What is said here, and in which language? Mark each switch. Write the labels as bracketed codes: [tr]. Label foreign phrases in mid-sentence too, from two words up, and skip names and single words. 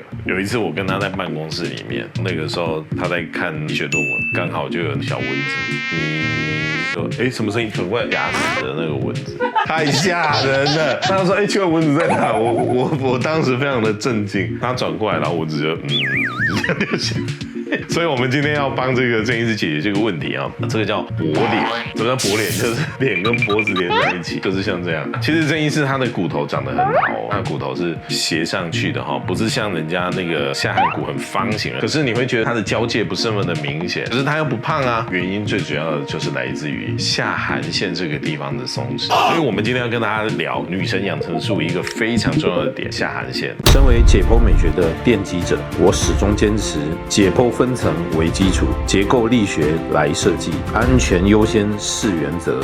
[zh] 有一次我跟他在辦公室裡面，那個時候他在看醫學論文，剛好就有小蚊子，說什麼聲音？很快壓死的那個蚊子，太嚇人了。他說這個蚊子在哪？我當時非常的震驚。他轉過來，然後蚊子就這樣就行。所以，我們今天要幫這個鄭醫師解決這個問題啊。這個叫脖臉。什麼叫脖臉？就是臉跟脖子連在一起，就是像這樣。其實鄭醫師他的骨頭長得很好哦，他的骨頭是斜上去的哈，不是像人家那個下頜骨很方形的。可是你會覺得他的交界不是那麼的明顯。可是他又不胖啊，原因最主要的就是來自於下頜線這個地方的鬆弛。所以我們今天要跟大家聊女神養成術一個非常重要的點——下頜線。身為解剖美學的奠基者，我始終堅持解剖分層為基礎，結構力學來設計，安全優先是原則。